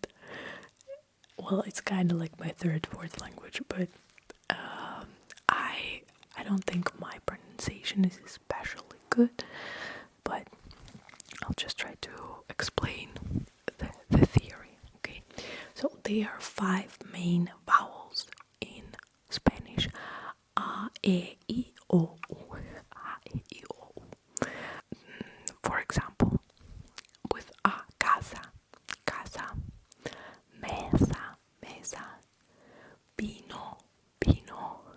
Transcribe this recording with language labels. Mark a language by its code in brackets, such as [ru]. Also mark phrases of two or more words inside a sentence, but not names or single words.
[en] Well, it's kind of like my third, fourth language, but I don't think my pronunciation is especially good. But I'll just try to explain the theory. Okay, so there are 5 main vowels in Spanish: a, e, I, o, u. A, e, I, o, u. For example, with a, [es] casa, mesa, vino,